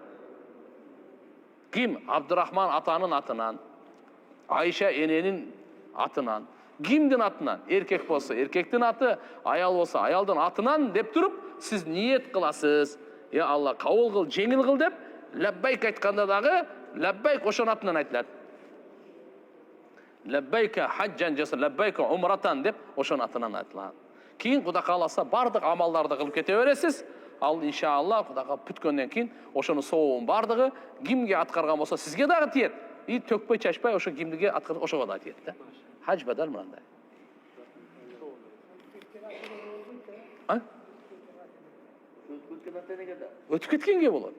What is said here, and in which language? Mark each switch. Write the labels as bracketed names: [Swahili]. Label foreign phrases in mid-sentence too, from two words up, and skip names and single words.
[Kyrgyz] Ким Абдурахман атанын атынан, Айша эненин атынан, кимдин атынан? Эркек болсо эркектин аты, аял болсо аялдын атынан деп туруп, сиз ниет кыласыз. Я Алла, кабыл кыл, жеңил кыл деп, лаббайк айтканда дагы лаббайк ошонун атынан айтылат. [Arabic] لبيك حجا جاسا لبيك عمرة [Kyrgyz] деп ошонун атынан айтылат. Кийин Кудай кааласа бардык амалдарды кылып кете бересиз. Ал иншалла Кудайга бүткөндөн кийин ошонун сообун бардыгы кимге аткарган болсо сизге дагы тиет. И төкпөй чачпай ошо кимге аткарып ошого да тиет да. Хаж бадал мындай. Өтүп кеткенге болот.